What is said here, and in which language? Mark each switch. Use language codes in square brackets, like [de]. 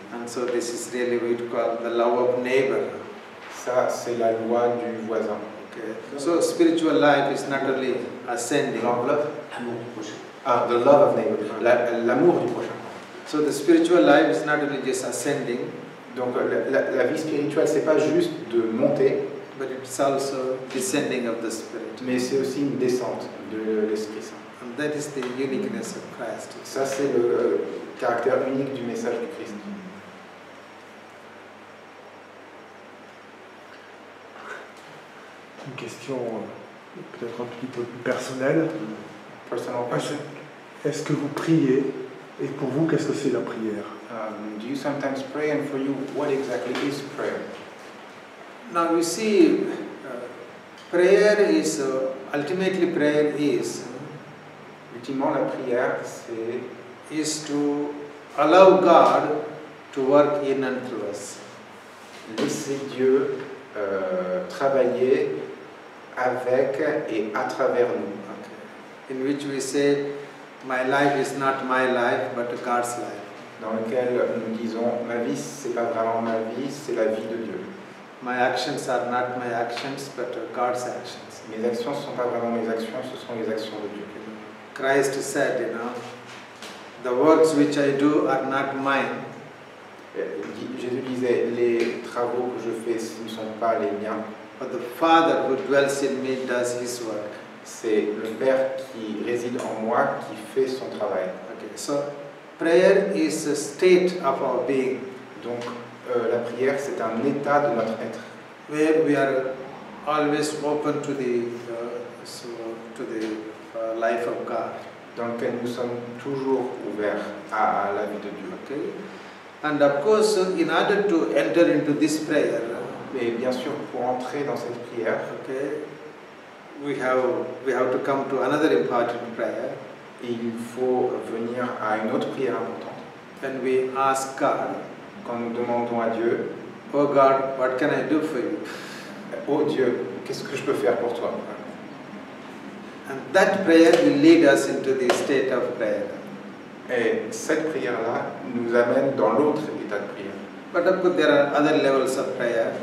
[en] And so this is really what we call the love of neighbor. [fr] Ça, c'est la loi du voisin. [en] Okay. So spiritual life is not only ascending. Ah, the love of neighbor, [fr] l'amour du prochain. [en] So the spiritual life is not only just ascending, [fr] Donc la vie spirituelle, c'est pas juste de monter, [en] but it's also descending of the Spirit. [fr] mais c'est aussi une descente de l'Esprit Saint. [en] And that is the uniqueness of Christ. [fr] Ça, c'est le caractère unique du message du Christ. Une question peut-être un petit peu plus personnelle. [en] Personal question. [fr] Est-ce que vous priez et pour vous, qu'est-ce que c'est la prière? [en] Do you sometimes pray, and for you, what exactly is prayer? Now you see, prayer is, ultimately prayer is [fr] Ultimement, la prière, c'est [en] to allow God to work in and through us. [fr] laisser Dieu travailler avec et à travers nous. [en] Okay. In which we say, my life is not my life, but God's life. [fr] Dans lequel nous disons, ma vie, c'est pas vraiment ma vie, c'est la vie de Dieu. [en] My actions are not my actions, but God's actions. [fr] Mes actions ne sont pas vraiment mes actions, ce sont les actions de Dieu. [en] Christ said, the works which I do are not mine. [fr] Jésus disait, les travaux que je fais, ce ne sont pas les miens. [en] But the Father who dwells in me does His work. [fr] C'est le Père qui réside en moi qui fait son travail. [en] Okay, so prayer is a state of our being. [fr] Donc la prière, c'est un état de notre être. [en] Where we are always open to the life of God. [fr] Dans lequel nous sommes toujours ouverts à la vie de Dieu. [en] Okay, and of course, in order to enter into this prayer, [fr] Mais bien sûr, pour entrer dans cette prière, [en] okay, we have to come to another important prayer. [fr] il faut venir à une autre prière importante. [en] When we ask God, [fr] Quand nous demandons à Dieu, [en] oh God, what can I do for you? [fr] oh Dieu, qu'est-ce que je peux faire pour toi? [en] And that prayer will lead us into the state of prayer. [fr] Et cette prière-là nous amène dans l'autre état de prière. [en] But of course, there are other levels of prayer.